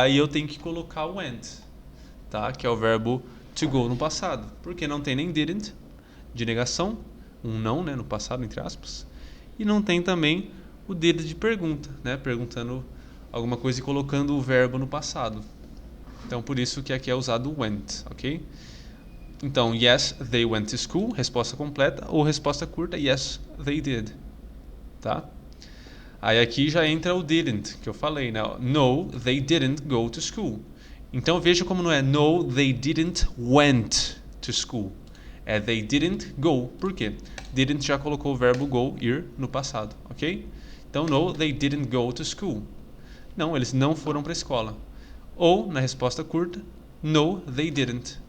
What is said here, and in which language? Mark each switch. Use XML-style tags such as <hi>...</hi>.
<pt>Aí eu tenho que colocar o went, tá? Que é o verbo to go no passado. Porque não tem nem didn't de negação, um não, né, no passado entre aspas. E não tem também o did de pergunta, né, perguntando alguma coisa e colocando o verbo no passado. Então por isso que aqui é usado o went, ok? Então,</pt> <en>yes, they went to school,</en> <pt>resposta completa, ou resposta curta,</pt> <en>yes, they did.</en> <pt>Tá? Aí aqui já entra o didn't, que eu falei, né?</pt> <en>No, they didn't go to school.</en> <pt>Então veja como não é</pt> <en>no, they didn't went to school.</en> <pt>É they didn't go. Por quê? Didn't já colocou o verbo go, ir, no passado, ok? Então</pt> <en>no, they didn't go to school.</en> <pt>Não, eles não foram para a escola. Ou, na resposta curta,</pt> <en>no, they didn't.</en>